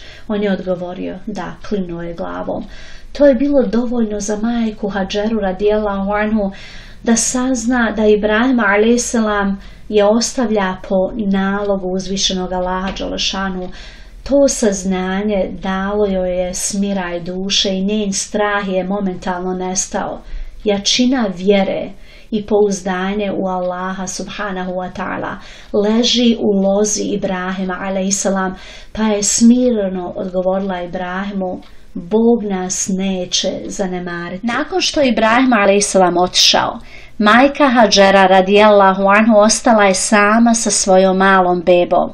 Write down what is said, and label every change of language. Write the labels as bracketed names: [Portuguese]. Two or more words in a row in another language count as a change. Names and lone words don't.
[Bosnian] On je odgovorio, da, klimnuo je glavom. To je bilo dovoljno za majku Hadžeru [Arabic] رضي الله عنه [Bosnian] da sazna da Ibrahim a.s. je ostavlja po nalogu uzvišenog Allaha dželešanu. To saznanje dalo joj je smiraj duše i njen strah je momentalno nestao. Jačina vjere i pouzdanje u Allaha [Arabic] سبحانه وتعالى [Bosnian] leži u lozi Ibrahima alejhiselam, pa je smirno odgovorila Ibrahimu, Bog nas neće zanemariti. Nakon što je Ibrahim alejhiselam otišao, majka Hadžera [Arabic] رضي الله عنه [Bosnian] ostala je sama sa svojom malom bebom.